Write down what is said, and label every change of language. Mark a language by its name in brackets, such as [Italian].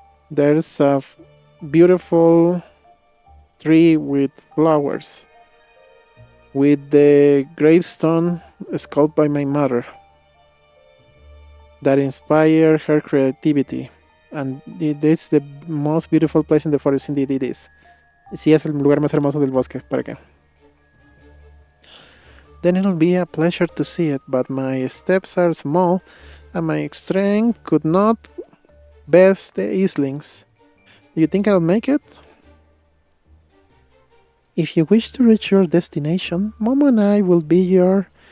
[English] There's a beautiful tree with flowers. with the gravestone sculpted by my mother that inspired her creativity. And it's the most beautiful place in the forest, indeed it is. [Spanish] Sí, es el lugar más hermoso del bosque, ¿para qué? [English] Then it'll be a pleasure to see it, but my steps are small, and my strength could not best the Easlings. Do you think I'll make it? If you wish to reach your destination, Momo and I will be your...